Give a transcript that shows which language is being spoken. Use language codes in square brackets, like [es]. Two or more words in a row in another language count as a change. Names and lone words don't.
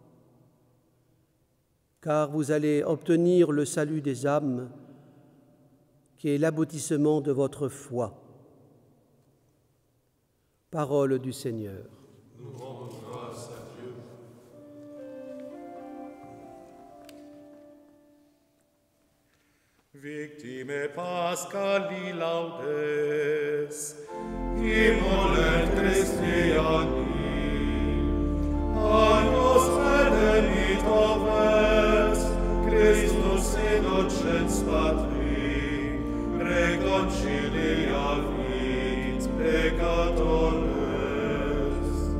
[fr] Car vous allez obtenir le salut des âmes, qui est l'aboutissement de votre foi. Parole du Seigneur. Nous rendons grâce à Dieu. [la] Victime Paschali laudes, immolet Christiani, Agnus redemit oves, Christus innocens Patri, reconcilia vit peccatores.